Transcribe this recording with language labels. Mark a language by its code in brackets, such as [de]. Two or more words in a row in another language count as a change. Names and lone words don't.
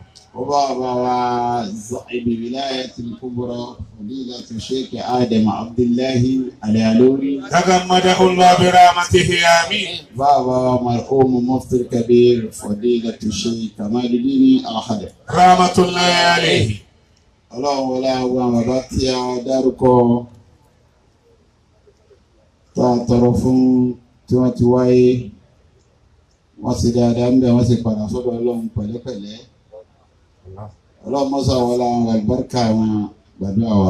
[ar] وبابا وصاحب ولاية الكبرى فضيلة الشيخ آدم عبد الله اليالوري تغمده الله برحمته آمين. بابا مرحوم مفتي الكبير فضيلة الشيخ كمال الدين الحدث رحمة الله عليه. [yo] ọlọ́run wọlé àwọn bàbá tí a dárúkọ tá a tọrọ fún tí wọ́n ti wáyé wọ́n sì dáadáa ń bẹ̀ wọ́n sì padà sọ́dọ̀ ọlọ́run pẹ̀lẹ́pẹ̀lẹ́ ọlọ́run mọ́sá wọlé àwọn àlùbáríkà wọn gbàdúrà wa.